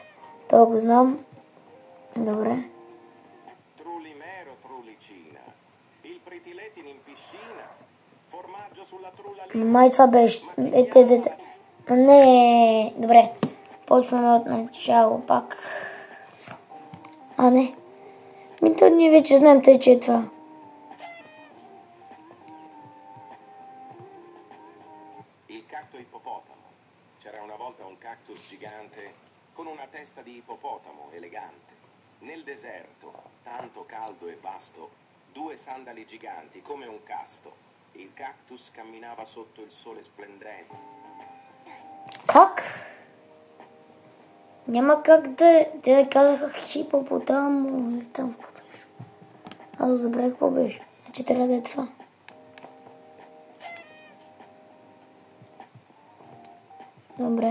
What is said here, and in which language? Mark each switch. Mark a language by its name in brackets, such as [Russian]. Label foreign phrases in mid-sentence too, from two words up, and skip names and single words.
[Bulgarian] Това го знам. Добре. Май това беше. Не, добре. Почваме от начало пак. Не. То ние вече знаем, тъй, че е това. [Italian] Il cacto ippopotamo. C'era una volta un cactus gigante con una testa di ippopotamo elegante. Nel deserto, tanto caldo e vasto, due sandali giganti come un casto. Il cactus camminava sotto il sole splendente. [Bulgarian] Как? Няма как да казаха хипопотамо или там какво беше. Аз забравих какво беше. Значи трябва да е това. Добре.